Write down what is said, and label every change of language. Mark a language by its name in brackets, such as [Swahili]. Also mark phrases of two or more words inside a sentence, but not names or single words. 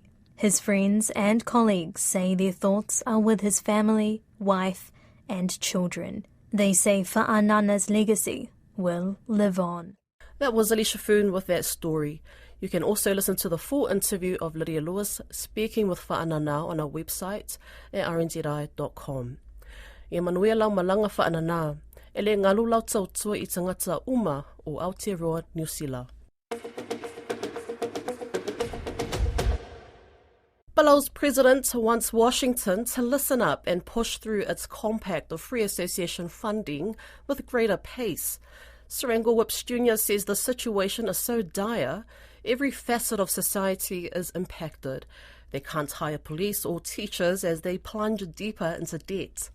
[English] His friends and colleagues say their thoughts are with his family, wife and children. They say Fa'anana's legacy will live on. That was Alicia Foon with that story. You can also listen to the full interview of Lydia Lewis speaking with Fa'anana on our website at rnzi.com. [Samoan] E manuia lau malanga Fa'anana, e le ngalu lau tautua I tangata uma o Aotearoa, New Zealand. [English] Palau's president wants Washington to listen up and push through its compact of free association funding with greater pace. Serango Whips Jr. says the situation is so dire, every facet of society is impacted. They can't hire police or teachers as they plunge deeper into debt.